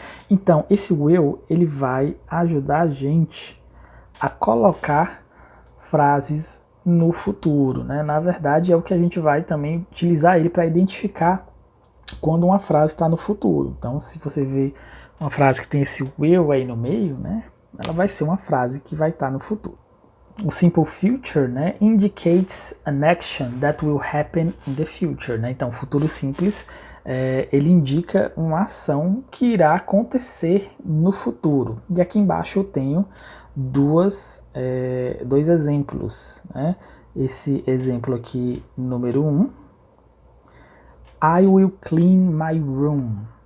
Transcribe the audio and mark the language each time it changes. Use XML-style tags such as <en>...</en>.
<pt>Então, esse will, ele vai ajudar a gente a colocar frases no futuro, né? Na verdade, é o que a gente vai também utilizar ele para identificar quando uma frase está no futuro. Então, se você vê uma frase que tem esse will aí no meio, né, ela vai ser uma frase que vai estar no futuro.</pt> <en>O Simple Future, né, indicates an action that will happen in the future, né?</en> <pt>Então, futuro simples, ele indica uma ação que irá acontecer no futuro. E aqui embaixo eu tenho dois exemplos, né? Esse exemplo aqui, número 1,</pt> <en>I will clean my room.</en>